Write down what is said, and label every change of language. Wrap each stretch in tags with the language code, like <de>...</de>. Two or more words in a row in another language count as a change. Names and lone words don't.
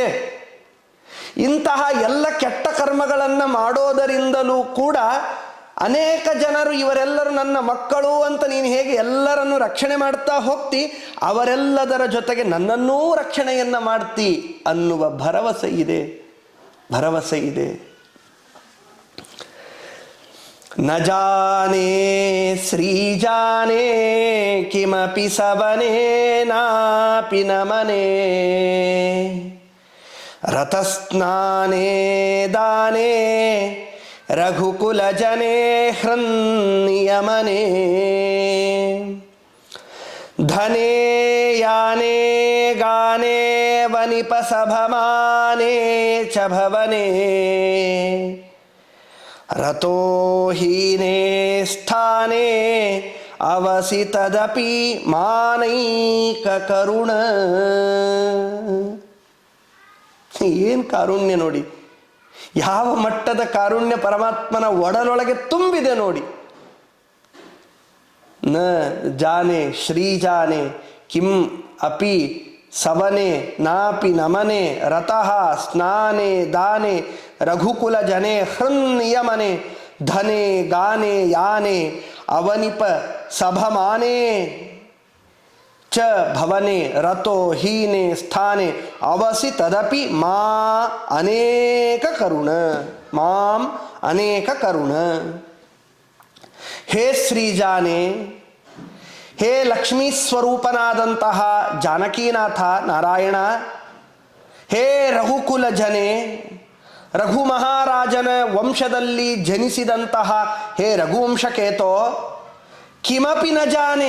<kn>ಇಂತಹ ಎಲ್ಲ ಕೆಟ್ಟ ಕರ್ಮಗಳನ್ನು ಮಾಡೋದರಿಂದಲೂ ಕೂಡ ಅನೇಕ ಜನರು ಇವರೆಲ್ಲರೂ ನನ್ನ ಮಕ್ಕಳು ಅಂತ ನೀನು ಹೇಗೆ ಎಲ್ಲರನ್ನು ರಕ್ಷಣೆ ಮಾಡ್ತಾ ಹೋಗ್ತಿ, ಅವರೆಲ್ಲದರ ಜೊತೆಗೆ ನನ್ನನ್ನೂ ರಕ್ಷಣೆಯನ್ನು ಮಾಡ್ತಿ ಅನ್ನುವ ಭರವಸೆ ಇದೆ.</kn> <sa>ನ ಜಾನೇ ಶ್ರೀಜಾನೇ ಕಿಮಪಿ ಸವನೇ ನಾಪಿ ನಮನೇ ರತಸ್ನಾನೇ ದಾನೇ ರಘುಕುಲ ಜನೇ ಹೃನ್ನಿಯಮನೇ ಧನೇ ಯಾನೇ ಗಾನೇ ವನಿಪಸಭಮಾನೇ ಚ ಭವನೇ ರತೋ ಹೀನೇ ಸ್ಥಾನೇ ಅವಸಿತದಪಿ ಮಾನೈಕ ಕರುಣ.</sa> <kn>ಏನು ಕಾರುಣ್ಯ ನೋಡಿ, ಯಾವ ಮಟ್ಟದ ಕಾರುಣ್ಯ ಪರಮಾತ್ಮನ ಒಡಲೊಳಗೆ ತುಂಬಿದೆ ನೋಡಿ.</kn> <sa>ನ ಜಾನೆ ಶ್ರೀಜಾನೆ ಕಿಂ ಅಪಿ ಸವನೆ ನಾಪಿ ನಮನೆ ರತಃ ಸ್ನಾನೆ ದಾನೆ ರಘುಕುಲ ಜನೆ ಹೃನ್ನಿಯಮನೆ ಧನೆ ಗಾನೆ ಯಾನೆ ಅವನಿಪ ಸಭಮಾನೆ ಚ ಭವನೆ ರತೋ ಹೀನೆ ಸ್ಥಾನೆ ಅವಸಿ ತದಪಿ ಮಾಂ ಅನೇಕ ಕರುಣ. ಹೇ ಶ್ರೀಜಾನೆ,</sa> <kn>ಹೇ ಲಕ್ಷ್ಮೀ ಸ್ವರೂಪನಾದಂತಹ ಜಾನಕೀನಾಥ ನಾರಾಯಣ,</kn> <sa>ಹೇ ರಘುಕುಲ ಜನೆ,</sa> <kn>ರಘು ಮಹಾರಾಜನ ವಂಶದಲ್ಲಿ ಜನಿಸಿದಂತಹ</kn> <sa>ಹೇ ರಘುವಂಶಕೇತೋ, ಕಿಮಪಿ ನ ಜಾನೆ.</sa>